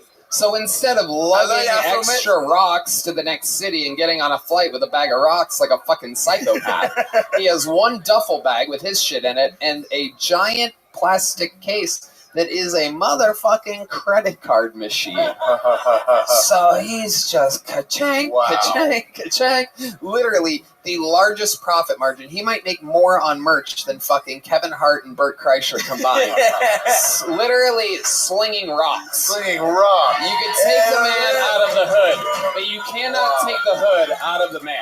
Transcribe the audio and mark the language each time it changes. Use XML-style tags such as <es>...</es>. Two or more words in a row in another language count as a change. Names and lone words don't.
<en>So instead of lugging extra rocks to the next city and getting on a flight with a bag of rocks like a fucking psychopath, he has one duffel bag with his shit in it and a giant plastic case that is a motherfucking credit card machine. So he's just ka-chang, ka-chang, ka-chang. Literally the largest profit margin. He might make more on merch than fucking Kevin Hart and Bert Kreischer combined. Literally slinging rocks. Slinging rocks. You can take the man out of the hood, but you cannot take the hood out of the man.</en>